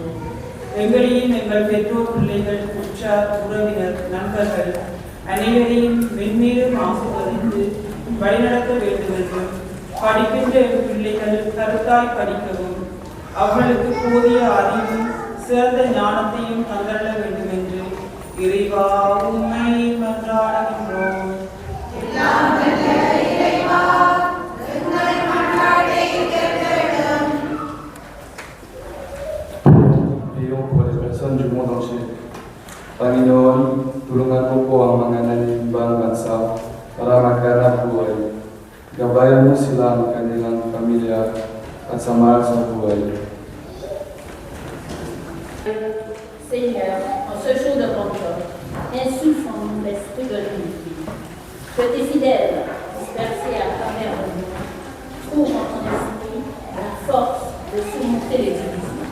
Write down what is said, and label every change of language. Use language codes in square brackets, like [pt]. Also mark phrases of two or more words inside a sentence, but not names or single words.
[ta] எங்களையும் எங்கள் பெற்றோர் பிள்ளைகள் உற்றார் உறவினர் நண்பர்கள் அனைவரையும் மென்மேலும் ஆசீர்வதித்து வழிநடத்த வேண்டும் என்றும் படிக்கின்ற பிள்ளைகள் கருத்தாய் படிக்கவும் அவர்களுக்கு போதிய அறிவும் சிறந்த ஞானத்தையும் தந்தள்ள வேண்டும் என்று இறைவா உம்மை மன்றாடுகின்றோம். [fr] Prions pour les personnes du monde entier. [tl] Panginoon, tulungan mo po ang mga naninimbang bansa para maghanap buhay. Gabayan mo sila ang kanilang pamilya at samahan sa buhay. [fr] Seigneur, en ce jour de Pentecôte, insuffle en nous l'esprit de l'unité. Que tes fidèles, dispersés à travers le monde, trouvent en ton esprit la force de surmonter les divisions.